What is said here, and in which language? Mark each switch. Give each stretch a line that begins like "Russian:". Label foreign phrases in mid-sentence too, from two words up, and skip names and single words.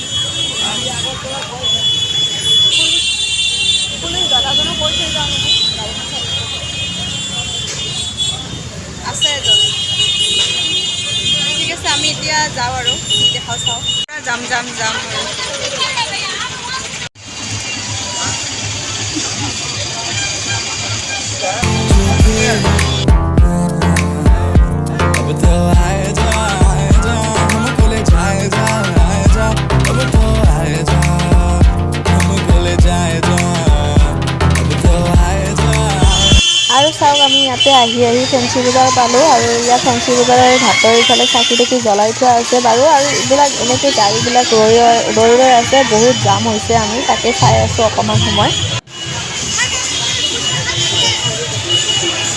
Assamese: পুলিচ দাদাজনক কৈ থৈ যাওঁ নেকি, আছে এজন। ঠিক আছে, আমি এতিয়া যাওঁ আৰু কি দেখা চাওঁ। যাম আৰু
Hindi: अब तो आए जा हमको ले जाए जा, अब तो आए जा हमको ले जाए जा, अब तो आए जा।
Assamese: আৰু চাওক, আমি ইয়াতে আহি ফেঞ্চি বজাৰ পালোঁ, আৰু ইয়াত ফেঞ্চি বজাৰৰ ঘাটৰ ইফালে চাকি তাকি জ্বলাই থোৱা আছে বাৰু। আৰু এইবিলাক এনেকৈ গাড়ীবিলাক ৰৈ আছে, বহুত জাম হৈছে। আমি তাকে চাই আছোঁ অকণমান সময়।